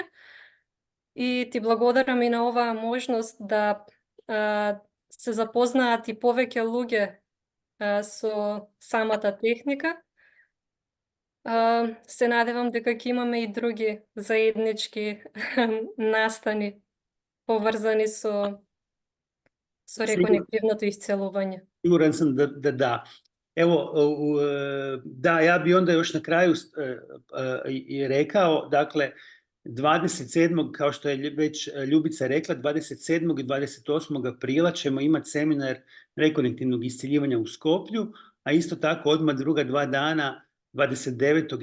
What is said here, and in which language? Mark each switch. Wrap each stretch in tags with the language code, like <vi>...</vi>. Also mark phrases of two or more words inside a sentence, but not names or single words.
<mk>И ти благодарам и на оваа можност да се запознаат и повеќе луѓе со самата техника. Се надевам дека ќе имаме и други заеднички настани поврзани со реконективното исцелување.</mk> <bs>Siguran sam da. Evo, da, ja bi onda još na kraju i rekao, dakle, 27. kao što je već Ljubica rekla, 27. i 28. aprila ćemo imati seminar rekonektivnog iscjeljivanja u Skoplju, a isto tako odmah druga 2 dana, 29.</bs>